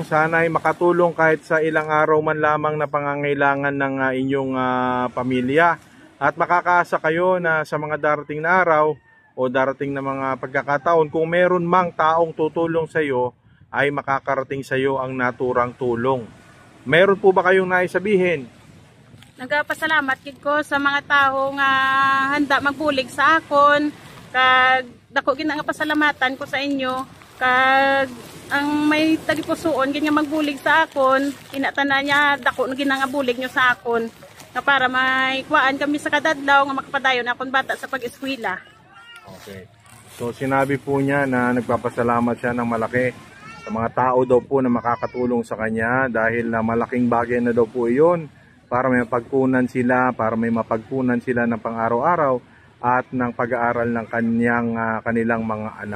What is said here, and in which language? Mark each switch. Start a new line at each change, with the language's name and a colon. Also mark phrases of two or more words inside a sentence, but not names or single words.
Filipino: Sana ay makatulong kahit sa ilang araw man lamang na pangangailangan ng inyong pamilya. At makakaasa kayo na sa mga darating na araw o darating na mga pagkakataon, kung meron mang taong tutulong sa iyo, ay makakarating sa iyo ang naturang tulong. Meron po ba kayong naisabihin?
Hiligaynon: Nagpasalamat gid ko sa mga tao nga handa magbulig sa akon. Kag dako gid nga pasalamatan ko sa inyo. Kag ang may tagipusoon gid nga magbulig sa akon, inatanan niya dako gid nga bulig nyo sa akon. Na para may kuwaan kami sa kadadlaw nga makapadayon akon bata sa pag-eskwela. Okay.
Filipino: So sinabi po niya na nagpapasalamat siya ng malaki sa mga tao daw po na makakatulong sa kanya dahil na malaking bagay na daw po iyon para may mapagkunan sila, para may mapagkunan sila ng pang-araw-araw at ng pag-aaral ng kanilang mga anak.